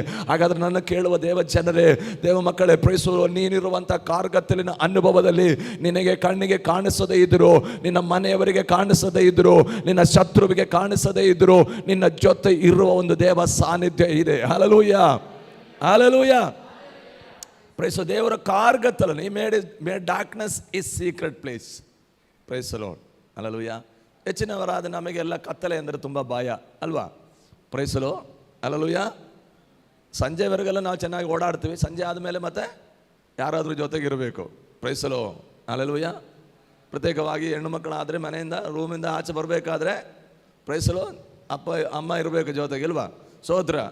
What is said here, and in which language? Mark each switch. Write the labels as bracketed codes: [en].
[kn] ಹಾಗಾದ್ರೆ ನನ್ನ ಕೇಳುವ ದೇವ ಜನರೇ, ದೇವ ಮಕ್ಕಳೇ, [en] praise the lord, [kn] ನೀನಿರುವಂತಹ ಕಾರ್ಗತ್ತಲಿನ ಅನುಭವದಲ್ಲಿ ನಿನಗೆ ಕಣ್ಣಿಗೆ ಕಾಣಿಸದೇ ಇದ್ರು, ನಿನ್ನ ಮನೆಯವರಿಗೆ ಕಾಣಿಸದೇ ಇದ್ರು, ನಿನ್ನ ಶತ್ರುವಿಗೆ ಕಾಣಿಸದೇ ಇದ್ರು, ನಿನ್ನ ಜೊತೆ ಇರುವ ಒಂದು ದೇವ ಸಾನ್ನಿಧ್ಯ ಇದೆ. [en] Hallelujah, hallelujah. Praise the lord. [kn] ದೇವರ ಕಾರ್ಗತ್ತಲ, [en] he made darkness is secret place. Praise the lord, hallelujah. [kn] ಹೆಚ್ಚಿನವರಾದ ನಮಗೆಲ್ಲ ಕತ್ತಲೆ ಅಂದರೆ ತುಂಬ ಭಯ ಅಲ್ವಾ? [en] praise the lord, [kn] hallelujah. ಸಂಜೆವರೆಗೆಲ್ಲ ನಾವು ಚೆನ್ನಾಗಿ ಓಡಾಡ್ತೀವಿ, ಸಂಜೆ ಆದಮೇಲೆ ಮತ್ತೆ ಯಾರಾದರೂ ಜೊತೆಗಿರಬೇಕು. [en] praise the lord, [kn] hallelujah. ಪ್ರತ್ಯೇಕವಾಗಿ ಹೆಣ್ಣು ಮಕ್ಕಳಾದರೆ ಮನೆಯಿಂದ ರೂಮಿಂದ ಆಚೆ ಬರಬೇಕಾದ್ರೆ ಪ್ರೈಸ್ ದಿ ಲಾರ್ಡ್ ಅಪ್ಪ ಅಮ್ಮ ಇರಬೇಕು ಜೊತೆಗೆ, ಇಲ್ವಾ? ಸ್ತೋತ್ರ.